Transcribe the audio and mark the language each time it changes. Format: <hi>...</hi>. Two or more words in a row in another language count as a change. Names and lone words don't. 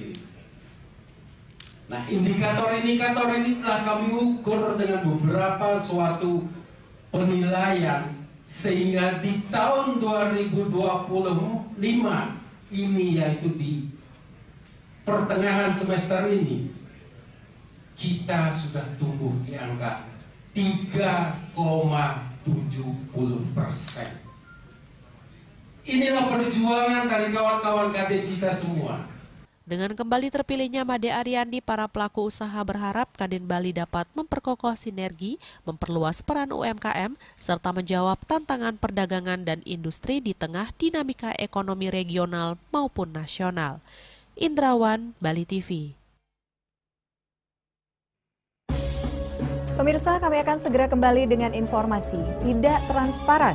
<id>Nah, indikator ini telah kami ukur dengan beberapa suatu penilaian, sehingga di tahun 2025 ini, yaitu di pertengahan semester ini, kita sudah tumbuh di angka 3,70%. Inilah perjuangan dari kawan-kawan Kadin kita semua. Dengan kembali terpilihnya Made Ariandi, para pelaku usaha berharap Kadin Bali dapat memperkokoh sinergi, memperluas peran UMKM, serta menjawab tantangan perdagangan dan industri di tengah dinamika ekonomi regional maupun nasional. Indrawan, Bali TV. Pemirsa, kami akan segera kembali dengan informasi tidak transparan.</id>